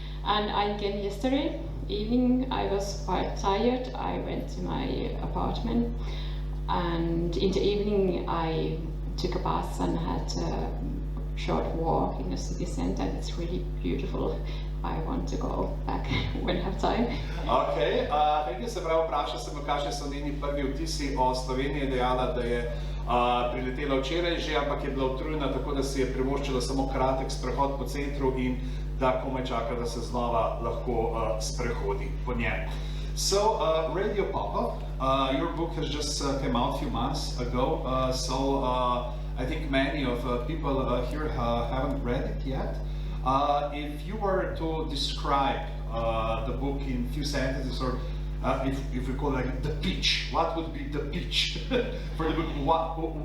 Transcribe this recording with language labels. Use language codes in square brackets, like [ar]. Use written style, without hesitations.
[en] And again, yesterday evening I was quite tired. I went to my apartment, and in the evening I took a bus and had a short walk in the city center. It's really beautiful. I want to go back when I have time. [sl] Okay, nekaj se pravi, vprašal sem, kakšni so njeni prvi vtisi o Sloveniji. Dejala, da je priletela včeraj že, ampak je bila utrujena, tako da si je privoščila samo kratek sprehod po centru in da komaj čaka, da se znova lahko sprehodi po njem. [en] So, Radio Popov, your book has just came out a few months ago, so I think many of people here haven't read it yet. If you were to describe the book in a few sentences, or if we call it like the pitch, what would be the pitch for the book?